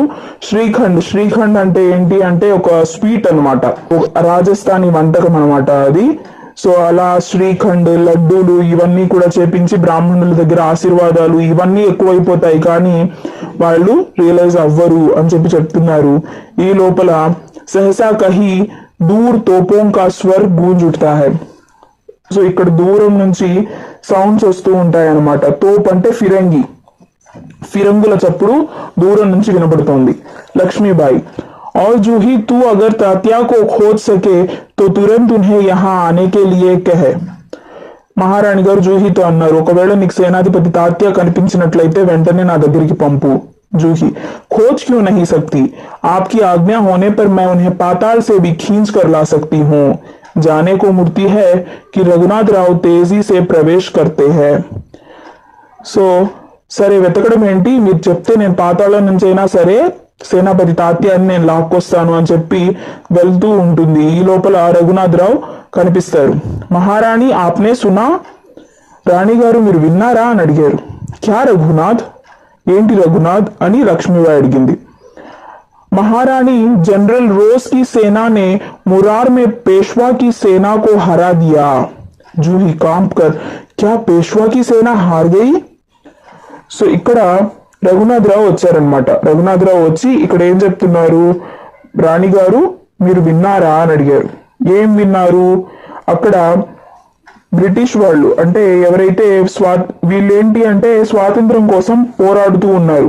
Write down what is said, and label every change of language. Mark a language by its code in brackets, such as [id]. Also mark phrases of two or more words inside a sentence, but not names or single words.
[te] శ్రీఖండ్ అంటే ఏంటి అంటే ఒక స్వీట్ అనమాట, రాజస్థానీ వంటకం అనమాట అది. సో అలా శ్రీఖండ్, లడ్డూలు ఇవన్నీ కూడా చేపించి బ్రాహ్మణుల దగ్గర ఆశీర్వాదాలు ఇవన్నీ ఎక్కువైపోతాయి, కానీ వాళ్ళు రియలైజ్ అవ్వరు అని చెప్పి చెప్తున్నారు. ఈ లోపల [hi] सहसा कहीं दूर तोपों का स्वर गूँज उठता है. [te] సో ఇక్కడ దూరం నుంచి సౌండ్స్ వస్తూ ఉంటాయి అన్నమాట. తోప్ అంటే ఫిరంగి, ఫిరంగుల చప్పుడు దూరం నుంచి వినబడుతోంది. [hi] లక్ష్మీబాయి, और जूही तू अगर तात्या को खोज सके तो तुरंत उन्हें यहाँ आने के लिए कहे. [te] మహారాణి గారు జూహీతో అన్నారు, ఒకవేళ నీకు సేనాధిపతి తాత్య కనిపించినట్లయితే వెంటనే నా దగ్గరికి పంపు. [hi] जूही, खोज क्यों नहीं सकती? आपकी आज्ञा होने पर मैं उन्हें पाताल से भी खींच कर ला सकती हूँ. जाने को मूर्ति है कि रघुनाथ राव तेजी से प्रवेश करते हैं. [te] సో సరే, వెతకడం ఏంటి, మీరు చెప్తే నేను పాతాళం నుంచి అయినా సరే సేనాపతి తాత్యాన్ని నేను లాక్కొస్తాను అని చెప్పి వెళ్తూ ఉంటుంది. ఈ లోపల రఘునాథ్ రావు కనిపిస్తారు. మహారాణి, [hi] आपने सुना? [te] రాణి గారు మీరు విన్నారా అని అడిగారు. క్యా రఘునాథ్, ఏంటి రఘునాథ్ అని లక్ష్మీబాయి అడిగింది. [hi] महारानी, जनरल रोज की सेना ने मुरार में पेशवा की सेना को हरा दिया. जूही कांप कर, क्या पेशवा की सेना हार गई? [te] సో ఇక్కడ రఘునాథ్ రావు వచ్చారనమాట. రఘునాథ్ రావు వచ్చి ఇక్కడ ఏం చెప్తున్నారు, రాణి గారు మీరు విన్నారా అని అడిగారు. ఏం విన్నారు? అక్కడ బ్రిటిష్ వాళ్ళు అంటే ఎవరైతే వీళ్ళేంటి అంటే స్వాతంత్రం కోసం పోరాడుతూ ఉన్నారు.